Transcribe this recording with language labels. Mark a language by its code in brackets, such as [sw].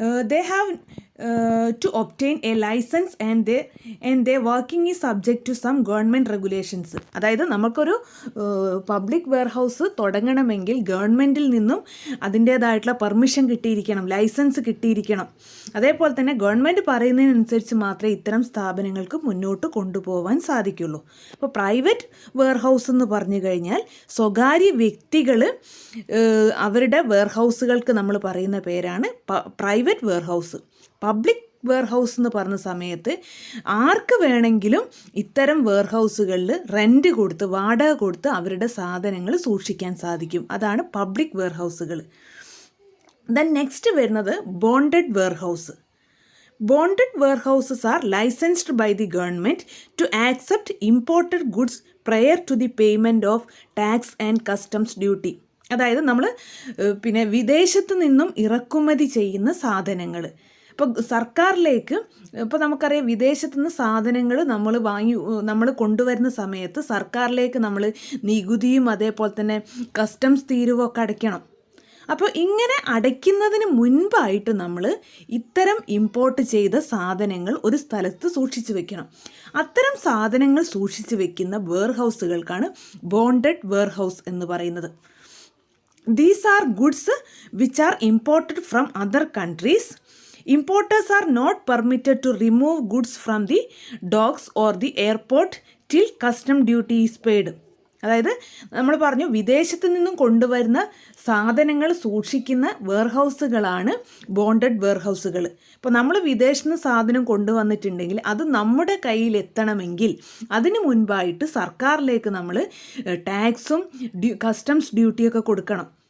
[en] They have to obtain a license and their working is subject to some government regulations. [ml] അതായത് നമുക്കൊരു public warehouse തുടങ്ങണമെങ്കിൽ ഗവൺമെൻറ്റിൽ നിന്നും അതിൻ്റേതായിട്ടുള്ള permission കിട്ടിയിരിക്കണം, licence കിട്ടിയിരിക്കണം. അതേപോലെ തന്നെ ഗവൺമെൻറ് പറയുന്നതിനനുസരിച്ച് മാത്രമേ ഇത്തരം സ്ഥാപനങ്ങൾക്ക് മുന്നോട്ട് കൊണ്ടുപോകാൻ സാധിക്കുള്ളൂ. അപ്പോൾ പ്രൈവറ്റ് വെയർഹൗസ് എന്ന് പറഞ്ഞു കഴിഞ്ഞാൽ സ്വകാര്യ വ്യക്തികൾ അവരുടെ വെയർഹൗസുകൾക്ക് നമ്മൾ പറയുന്ന പേരാണ് പ്രൈവറ്റ് വെയർഹൗസ്. പബ്ലിക് വെയർഹൗസ് എന്ന് പറഞ്ഞ സമയത്ത് ആർക്ക് വേണമെങ്കിലും ഇത്തരം വെയർഹൗസുകളിൽ റെൻറ്റ് കൊടുത്ത്, വാടക കൊടുത്ത് അവരുടെ സാധനങ്ങൾ സൂക്ഷിക്കാൻ സാധിക്കും. അതാണ് പബ്ലിക് വെയർഹൗസുകൾ. ദെൻ നെക്സ്റ്റ് വരുന്നത് bonded warehouse. [en] Bonded warehouses are licensed by the government to accept imported goods prior to the payment of tax and customs duty. [ml] അതായത് നമ്മൾ വിദേശത്ത് നിന്നും ഇറക്കുമതി ചെയ്യുന്ന സാധനങ്ങൾ ഇപ്പോൾ സർക്കാരിലേക്ക്, ഇപ്പോൾ നമുക്കറിയാം വിദേശത്തു നിന്ന് സാധനങ്ങൾ നമ്മൾ കൊണ്ടുവരുന്ന സമയത്ത് സർക്കാരിലേക്ക് നമ്മൾ നികുതിയും അതേപോലെ തന്നെ കസ്റ്റംസ് തീരുവൊക്കെ അടയ്ക്കണം. അപ്പോൾ ഇങ്ങനെ അടയ്ക്കുന്നതിന് മുൻപായിട്ട് നമ്മൾ ഇത്തരം ഇമ്പോർട്ട് ചെയ്ത സാധനങ്ങൾ ഒരു സ്ഥലത്ത് സൂക്ഷിച്ചു വെക്കണം. അത്തരം സാധനങ്ങൾ സൂക്ഷിച്ചു വെക്കുന്ന വെയർഹൗസുകൾക്കാണ് ബോണ്ടഡ് വെയർഹൗസ് എന്ന് പറയുന്നത്. [en] These are goods which are imported from other countries. Importers are not permitted to remove goods from the docks or the airport till custom duty is paid. [ml] അതായത് നമ്മൾ പറഞ്ഞു വിദേശത്ത് നിന്നും കൊണ്ടുവരുന്ന സാധനങ്ങൾ സൂക്ഷിക്കുന്ന വെയർഹൗസുകളാണ് ബോണ്ടഡ് വെയർഹൗസുകൾ. ഇപ്പോൾ നമ്മൾ വിദേശത്ത് നിന്ന് സാധനം കൊണ്ടുവന്നിട്ടുണ്ടെങ്കിൽ അത് നമ്മുടെ കയ്യിൽ എത്തണമെങ്കിൽ അതിന് മുൻപായിട്ട് സർക്കാരിലേക്ക് നമ്മൾ ടാക്സും കസ്റ്റംസ് ഡ്യൂട്ടിയൊക്കെ കൊടുക്കണം.